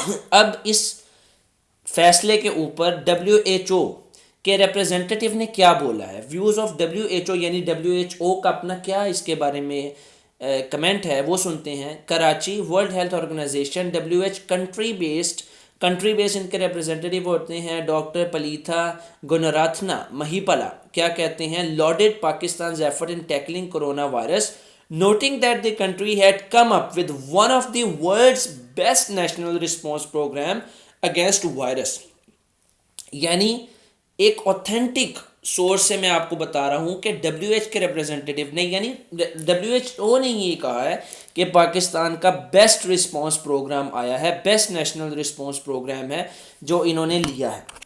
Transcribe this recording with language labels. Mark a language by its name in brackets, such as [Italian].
[Urdu] اب اس فیصلے کے اوپر WHO کے ریپریزنٹیٹیو نے کیا بولا ہے, ویوز آف WHO یعنی WHO کا اپنا کیا اس کے بارے میں کمنٹ ہے, وہ سنتے ہیں. Karachi world health organization WHO country based in کے ریپریزنٹیٹیو ہوتے ہیں ڈاکٹر پلیتھا گنراتھنا مہیپلا. کیا کہتے ہیں؟ [English] lauded Pakistan's effort in tackling coronavirus, noting that the country had come up with one of the world's best national response program against virus. [Urdu] یعنی ایک authentic source سے میں آپ کو بتا رہا ہوں کہ WHO کے ریپریزنٹیٹیو نے, یعنی WHO نے یہ کہا ہے کہ پاکستان کا بیسٹ رسپانس پروگرام آیا ہے, بیسٹ نیشنل رسپانس پروگرام ہے جو انہوں نے لیا ہے.